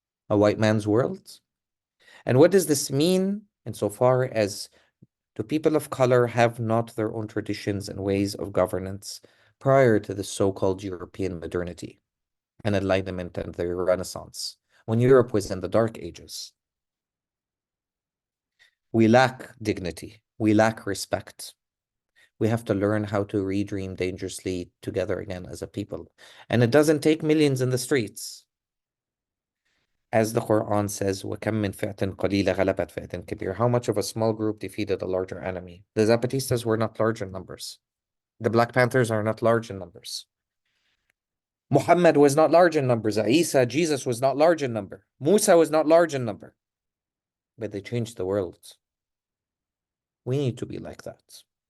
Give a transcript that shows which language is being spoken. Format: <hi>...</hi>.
<en>A white man's world? And what does this mean insofar as the people of color have not their own traditions and ways of governance prior to the so-called European modernity and Enlightenment and the Renaissance, when Europe was in the Dark Ages? We lack dignity. We lack respect. We have to learn how to redream dangerously together again as a people. And it doesn't take millions in the streets. As the Quran says,</en> <ar>وَكَمْ مِنْ فِئَةٍ قَلِيلَةٍ غَلَبَتْ فِئَةٍ كَبِيرَةٍ.</ar> <en>How much of a small group defeated a larger enemy? The Zapatistas were not large in numbers. The Black Panthers are not large in numbers. Muhammad was not large in numbers. Isa, Jesus, was not large in number. Musa was not large in number. But they changed the world. We need to be like that.</en>